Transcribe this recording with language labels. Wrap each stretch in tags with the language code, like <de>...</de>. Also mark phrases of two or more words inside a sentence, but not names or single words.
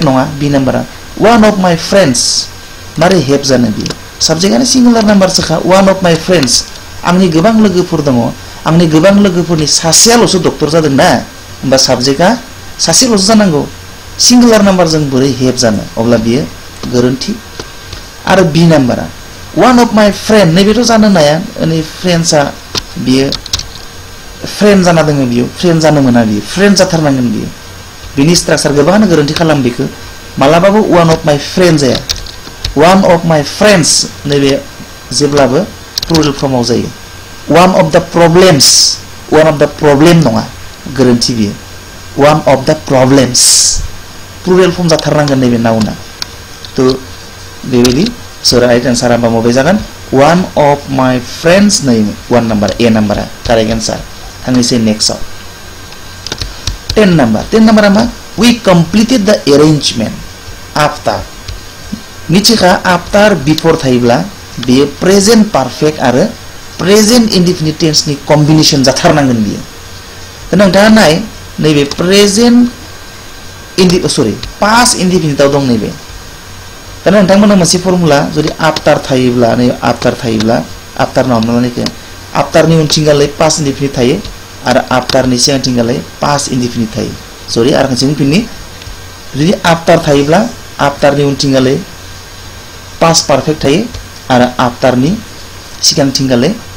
<brx>नङा बि नाम्बारा</brx> <en>one of my friends</en> <brx>मारै हेब जानो बियो साबजेक्टआनो</brx> <en>singular number one of my friends</en> <brx>आंनि गोबां लोगोफोर दङ आंनि गोबां लोगोफोरनि सासेयाल'सो डक्टर जादों ना होमबा साबजेक्टआ सासेल'सो जानांगौ</brx> <en>singular number</en> <brx>बोरै हेब जानो अब्ला बियो गोरोन्थि आरो बि नाम्बारा</brx> <en>one of my friend</en> <brx>नैबेथ' जानो नाया अनि फ्रेन्ड्सआ बियो फ्रेन्ड जाना दङ बियो फ्रेन्ड जानो मोना बियो फ्रेन्ड जाथारनांगोन बियो बिनि स्ट्राक्चार गोबाङानो गोरोन्थि खालाम बेखौ मालाबाबो</brx> <en>one of my friends</en> <brx>जाया</brx> <en>one of my friends</en> <brx>नैबे जेब्लाबो</brx> <en>plural form</en> <brx>जायो</brx> <en>one of the problem</en> <brx>नङा गोरोन्थि बियो</brx> <en>one of the problems plural form</en> <brx>जाथारनांगोन नैबे नाउना थ' बेबायदि</brx> <en>so right answer</en> <brx>आंबा मबे जागोन</brx> <en>one of my friends</en> <brx>नै one नाम्बार ए नाम्बारा</brx> <en>correct answer</en> <brx>थांनोसै नेक्स्टआव 10 नाम्बारा मा</brx> <en>we completed the arrangement after</en> <brx>मिथिखा</brx> <en>after before</en> <brx>थायोब्ला बेयो</brx> <en>present perfect</en> <brx>आरो</brx> <en>present indefinite tense</en> <brx>कम्बिनेसन जाथारनांगोन बियो दा नोंथाङा नाय नैबे प्रेजेन्ट</brx> <en>past indefinite</en> <brx>दं नैबे दा नोंथांमोना मोनसे फर्मुला जुदि आफ्टर थायोब्ला नै आफ्टर थायोब्ला आफ्टर ना हमना लानायखो आफ्टरनि उनथिंगालै</brx> <en>past indefinite</en> <brx>थायो आरो आफ्टरनि सिगांथिंगालै</brx> <en>past indefinite</en> <brx>थायो सरि आरो खनसे बुंफिननि जुदि आफ्टर थायोब्ला आफ्टरनि उनथिंगालै</brx> <en>past perfect</en> <brx>थायो आरो आफ्टरनि सिगांथिंगालै</brx>